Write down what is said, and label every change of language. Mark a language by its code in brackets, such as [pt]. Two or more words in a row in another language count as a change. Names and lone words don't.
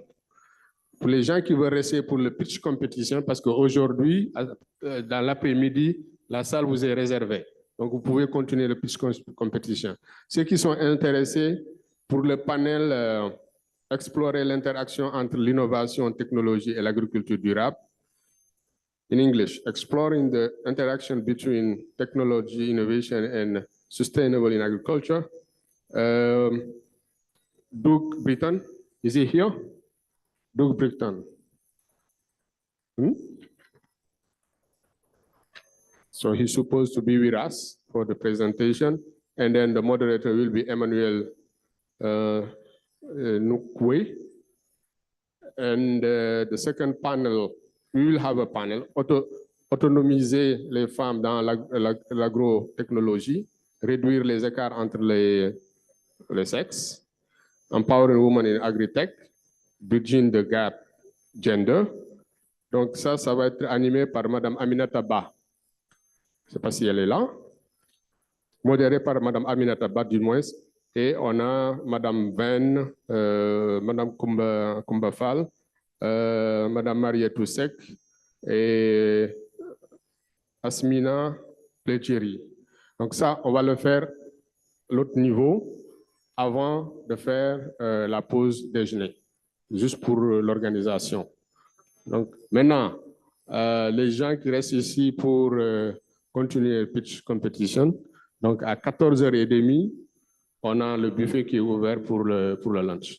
[fr] Pour les gens qui veulent rester pour le [en] pitch competition, [fr] parce qu'aujourd'hui, dans l'après-midi, la salle vous est réservée. Donc, vous pouvez continuer le [en] pitch competition. [fr] Ceux qui sont intéressés pour le panel explorer l'interaction entre l'innovation, technologie et l'agriculture durable. [en] In English, exploring the interaction between technology, innovation, and sustainable in agriculture. Doug Britton, is he here? Doug Britton. So he's supposed to be with us for the presentation, and then the moderator will be Emmanuel Nukwe. And the second panel, we will have a panel, [fr] autonomiser les femmes dans l'agrotechnologie, réduire les écarts entre les sexes, [en] empowering women in agri-tech, bridging the gap gender. [fr] Donc ça va être animé par Madame Aminata Ba. Je ne sais pas si elle est là. Modéré par Madame Aminata Ba, du moins. Et on a Madame Venn, Madame Kumba Fall, Madame Marietou Sek et Asmina Pledjeri. Donc ça, on va le faire l'autre niveau avant de faire la pause déjeuner, juste pour l'organisation. Donc maintenant, les gens qui restent ici pour continuer le [en] pitch competition, [fr] donc à 14h30, on a le buffet qui est ouvert pour le lunch.